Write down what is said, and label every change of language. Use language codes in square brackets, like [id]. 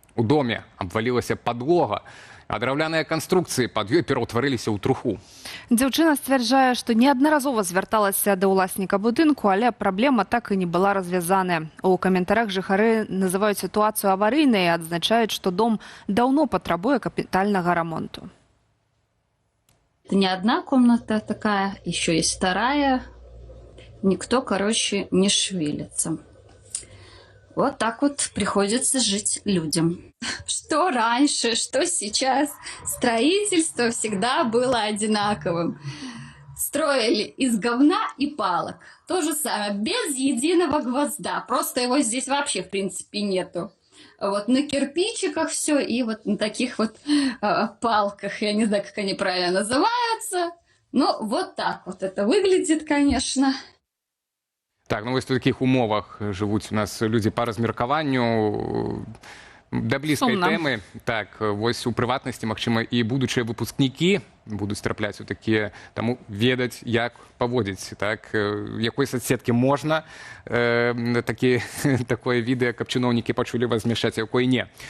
[be] У доме абвалілася падлога, а драўляныя канструкцыі пад ёй пераўтварыліся ў труху. Дзяўчына сцвярджае, што неаднаразова звярталася да ўласніка будынку, але праблема так і не была развязаная. У каментарах жыхары называюць сітуацыю аварыйнай і адзначаюць, што дом даўно патрабуе капітальнага рамонту. [ru] Это не одна комната такая, еще есть вторая. Никто, не шевелится. Вот так вот приходится жить людям. Что раньше, что сейчас. Строительство всегда было одинаковым. Строили из говна и палок. То же самое, без единого гвозда. Просто его здесь вообще, в принципе, нету. Вот на кирпичиках все и вот на таких вот палках. Я не знаю, как они правильно называются. Но вот так вот это выглядит, конечно. [be] Так, ну вось у такіх умовах жывуць у нас людзі па размеркаванню да блізкай тэмы. Так, вось у прыватнасці, магчыма, і будучыя выпускнікі будуць трапляць у такія, таму ведаць, як паводзіць, так, якой соцсеткі можна такое відэа, каб чыноўнікі пачулі вас змяшчаць, якой не.